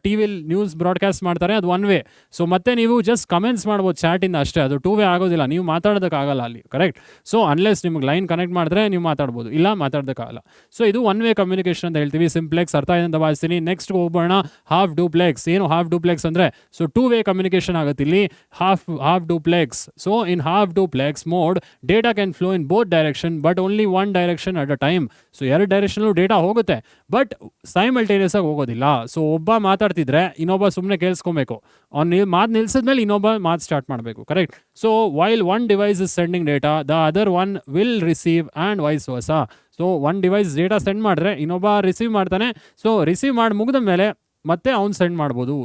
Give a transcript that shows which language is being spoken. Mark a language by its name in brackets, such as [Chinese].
[Kannada] T ವಿಲಿ news broadcast ಮಾಡ್ತಾರೆ, ಅದು ಒನ್ ವೇ. ಸೊ ಮತ್ತೆ ನೀವು ಜಸ್ಟ್ ಕಮೆಂಟ್ಸ್ ಮಾಡ್ಬೋದು ಚಾಟಿಂದ ಅಷ್ಟೇ, ಅದು 2 ವೇ ಆಗೋದಿಲ್ಲ, ನೀವು ಮಾತಾಡೋದಕ್ಕಾಗಲ್ಲ ಅಲ್ಲಿ, ಕರೆಕ್ಟ್. ಸೊ ಅನ್ಲೆಸ್ ನಿಮ್ಗೆ ಲೈನ್ ಕನೆಕ್ಟ್ ಮಾಡಿದ್ರೆ ನೀವು ಮಾತಾಡ್ಬೋದು, ಇಲ್ಲ ಮಾತಾಡೋದಕ್ಕಾಗಲ್ಲ. ಸೊ ಇದು ಒನ್ ವೇ ಕಮ್ಯುನಿಕೇಷನ್ ಅಂತ ಹೇಳ್ತೀವಿ. ಸಿಂಪ್ಲೆಕ್ಸ್ ಅರ್ಥ ಇದೆ ಅಂತ ಭಾವಿಸ್ತೀನಿ. ನೆಕ್ಸ್ಟ್ ಹೋಗೋಣ, ಹಾಫ್ ಡೂಪ್ಲೆಕ್ಸ್. ಏನು ಹಾಫ್ ಡೂಪ್ಲೆಕ್ಸ್ ಅಂದರೆ? ಸೊ 2 ವೇ ಕಮ್ಯುನಿಕೇಷನ್ ಆಗುತ್ತೆ ಇಲ್ಲಿ, half duplex. [English] So in half duplex mode data can flow in both direction but only one direction at a time. [Kannada] So ಎರಡು ಡೈರೆಕ್ಷನ್ ಡೇಟಾ ಹೋಗುತ್ತೆ, but simultaneous ಆಗಿ ಹೋಗೋದಿಲ್ಲ. So ಒಬ್ಬ ಮಾತಾಡ್ತಿದ್ರೆ ಇನ್ನೊಬ್ಬ ಸುಮ್ಮನೆ ಕೇಳಿಸ್ಕೊಬೇಕು, ಅವ್ನು ಮಾತು ನಿಲ್ಸಿದ್ಮೇಲೆ ಇನ್ನೊಬ್ಬ ಮಾತು ಸ್ಟಾರ್ಟ್ ಮಾಡಬೇಕು, correct. [English] So while one device is sending data, the other one will receive and vice versa. [Kannada] So one device data send ಮಾಡಿದ್ರೆ ಇನ್ನೊಬ್ಬ ರಿಸೀವ್ ಮಾಡ್ತಾನೆ. ಸೊ ರಿಸೀವ್ ಮಾಡಿ ಮುಗಿದ ಮೇಲೆ ಮತ್ತೆ ಅವ್ನು ಸೆಂಡ್ ಮಾಡ್ಬೋದು.